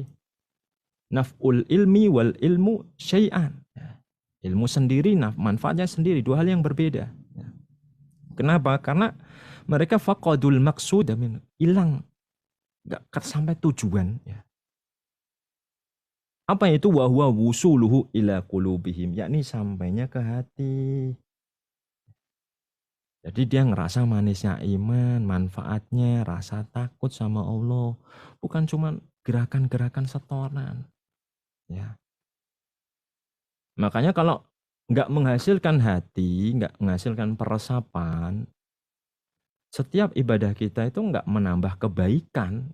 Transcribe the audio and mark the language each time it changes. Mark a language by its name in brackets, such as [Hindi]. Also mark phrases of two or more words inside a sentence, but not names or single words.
[Arabic] نفع العلم والعلم شيئان. [Indonesian] Ya. Ilmu sendiri, manfaatnya sendiri, dua hal yang berbeda. Ya. Kenapa? Karena mereka [Arabic] فقد المقصود, [Indonesian] hilang, nggak sampai tujuan. [Arabic] Ya. [Indonesian] Apa itu [Arabic] وهو وصوله إلى قلوبهم, [Indonesian] yakni sampainya ke hati. Jadi dia ngerasa manisnya iman, manfaatnya, rasa takut sama Allah. Bukan cuma gerakan-gerakan setoran. Ya. Makanya kalau nggak menghasilkan hati, nggak menghasilkan peresapan, setiap ibadah kita itu nggak menambah kebaikan.